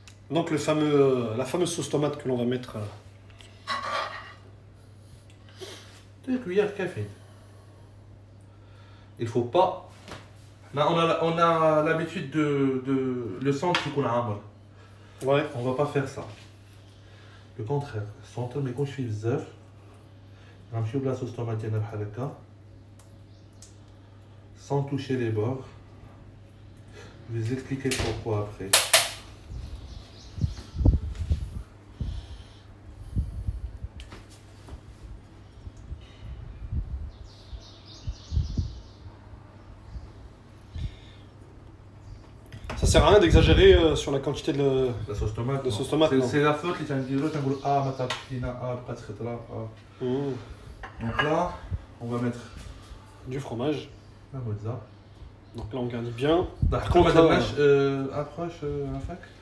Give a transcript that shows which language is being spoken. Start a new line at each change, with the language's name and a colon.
French: Donc, la fameuse sauce tomate que l'on va mettre. 2 cuillères café. Il faut pas. Là, on a l'habitude de le centre qui coule à Ouais. On va pas faire ça. Le contraire. Le centre
Arabic: ما يكونش فيه بزاف. غنمشيو بلا sauce tomate ديالنا بحال هكا.
French: Sans toucher les bords. Je vais vous expliquer pourquoi après. Ça sert à rien d'exagérer sur la quantité de. La sauce tomate. La non. sauce tomate, non. C'est la faute
Arabic: اللي تنديرو تنقولوا ما تعرفش لينا بقات خضراء
French: Donc là, on va mettre Du fromage. la mozza. Donc là, on garnit bien. Par contre,
Arabic: contre, ما درناش approche عفاك.